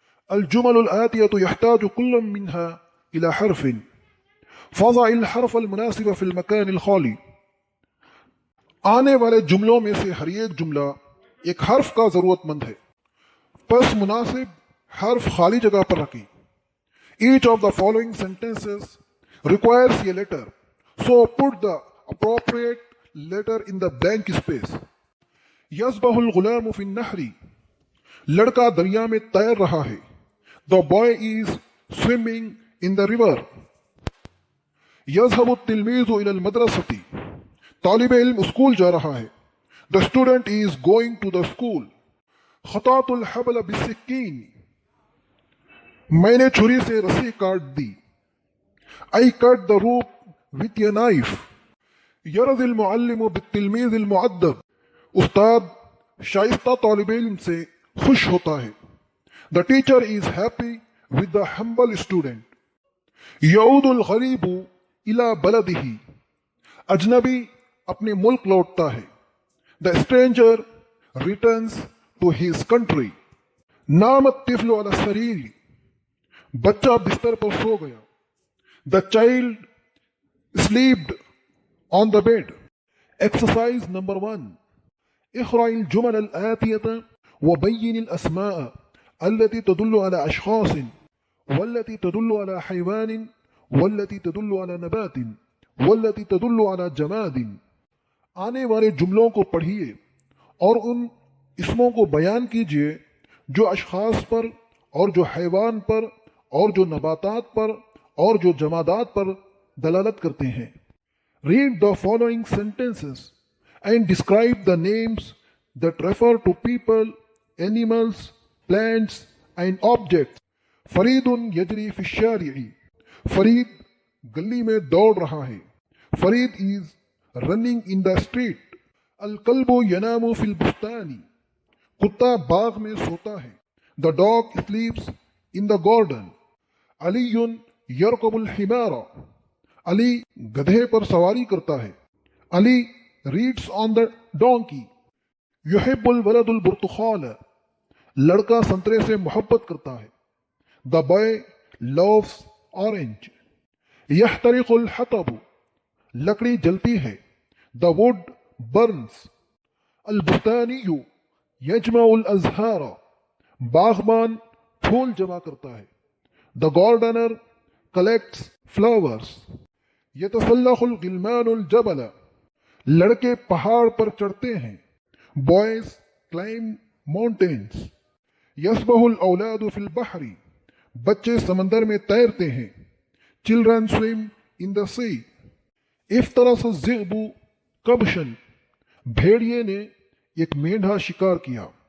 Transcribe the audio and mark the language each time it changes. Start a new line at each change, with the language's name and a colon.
Arabic: الجمل الآتية يحتاج كل منها إلى حرف فضع الحرف المناسب في المكان الخالی.
Urdu: آنے والے جملوں میں سے ہر ایک جملہ ایک حرف کا ضرورت مند ہے، پس مناسب حرف خالی جگہ پر رکھیں.
English: Each of the following sentences requires a letter, so put the appropriate letter in the blank space.
Arabic: يسبح الغلام في النهر.
Urdu: لڑکا دریا میں تیر رہا ہے.
English: The boy is swimming in the river.
Arabic: يذهب التلميذ إلى المدرسة.
Urdu: طالب علم اسکول جا رہا ہے.
English: The student is going to the school.
Arabic: خطأت الحبل بالسكين.
Urdu: میں نے چھری سے رسی کاٹ دی.
English: I cut the rope with a knife.
Arabic: يرضي المعلم بالتلميذ المؤدب.
Urdu: استاد شائستہ طالب علم سے خوش ہوتا ہے.
English: The teacher is happy with the humble student.
Arabic: يعود الغریب إلى بلده.
Urdu: اجنبی اپنے ملک لوٹتا ہے.
English: The stranger returns to his country.
Arabic: نام الطفل على السرير.
Urdu: بچہ بستر پر سو گیا.
English: The child slept on the bed. Exercise number 1.
Arabic: اقرأ الجمل الآتية وبين الأسماء التي تدل على أشخاص والتي تدل على حيوان والتي تدل على نبات والتي تدل على جماد.
Urdu: آنے والے جملوں کو پڑھیے اور ان اسموں کو بیان کیجیے جو اشخاص پر اور جو حیوان پر اور جو نباتات پر اور جو جمادات پر دلالت کرتے ہیں.
English: Read the following sentences and describe the names that refer to people, animals, plants and objects.
Arabic: فرید یجری فی الشارع.
Urdu: فرید گلی میں دوڑ رہا ہے.
English: Farid is running in the street.
Arabic: الکلب ینام فی البستان.
Urdu: کتا باغ میں سوتا ہے.
English: The dog sleeps in the garden.
Arabic: علی یرکب الحمار.
Urdu: علی گدھے پر سواری کرتا ہے.
English: Ali reads on the donkey.
Arabic: یحب الولد البرتقال.
Urdu: لڑکا سنترے سے محبت کرتا ہے.
English: The boy loves orange.
Arabic: یحترق الحطب.
Urdu: لکڑی جلتی ہے.
English: The wood burns.
Arabic: البستانی یجمع الازہار.
Urdu: باغبان پھول جمع کرتا ہے.
English: The gardener collects flowers.
Arabic: يتسلق الغلمان الجبل.
Urdu: لڑکے پہاڑ پر چڑھتے ہیں.
English: Boys climb mountains.
Arabic: يسبح الأولاد في البحر.
Urdu: بچے سمندر میں تیرتے ہیں.
English: Children swim in the sea.
Arabic: افترس الذئب كبشا.
Urdu: بھیڑیے نے ایک مینڈھا شکار کیا.